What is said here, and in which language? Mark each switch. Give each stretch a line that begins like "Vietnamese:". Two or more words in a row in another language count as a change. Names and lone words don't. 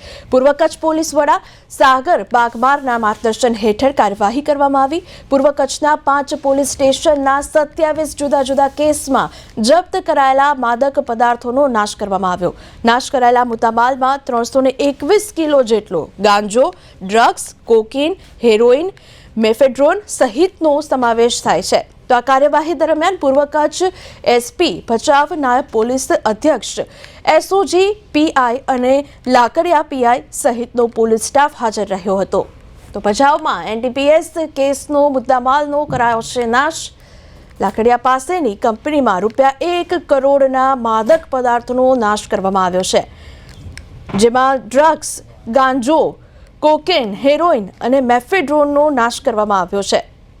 Gujarati: પૂર્વ કચ્છ પોલીસ વડા સાગર બાગમારના માર્ગદર્શન હેઠળ કાર્યવાહી કરવામાં આવી। પૂર્વ કચ્છના 5 પોલીસ સ્ટેશનના 27 જુદા જુદા કેસમાં જપ્ત કરાયેલા માદક પદાર્થોનો નાશ કરવામાં આવ્યો। નાશ કરાયેલા મુદ્દામાલમાં 321 કિલો જેટલો ગાંજો, ડ્રગ્સ, કોકીન, હેરોઇન, મેફેડ્રોન સહિતનો સમાવેશ થાય છે। તો આ કાર્યવાહી દરમિયાન પૂર્વ કચ્છ એસપી ભચાઉ નાયબ પોલીસ અધ્યક્ષ એસઓજી પીઆઈ અને લાકડિયા પીઆઈ સહિતનો પોલીસ સ્ટાફ હાજર રહ્યો હતો। તો ભચાઉમાં એનડીપીએસ કેસનો મુદ્દામાલનો કરાયો છે નાશ। લાકડિયા પાસેની કંપનીમાં ₹1 કરોડના માદક પદાર્થોનો નાશ કરવામાં આવ્યો છે, જેમાં ડ્રગ્સ, ગાંજો, કોકેન, હેરોઇન અને મેફેડ્રોનનો નાશ કરવામાં આવ્યો છે।